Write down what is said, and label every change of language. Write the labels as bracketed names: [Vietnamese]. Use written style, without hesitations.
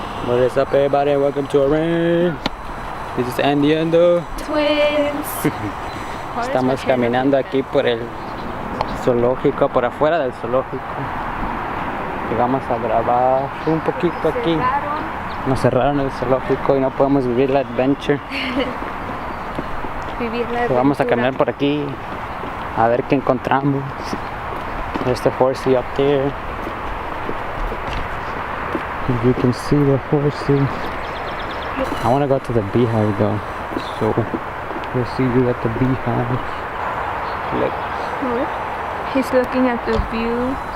[English] What's up everybody, welcome to our rain. This is Andy and the Twins. [Spanish] Estamos caminando aquí por el zoológico, por afuera del zoológico. Y vamos a grabar un poquito aquí. Nos cerraron el zoológico y no podemos vivir la adventure. Vamos a caminar por aquí a ver qué encontramos. [English] There's the horsey up there. If you can see the horsey. I want to go to the beehive though, so we'll see you at the beehive. Look. He's looking at the view.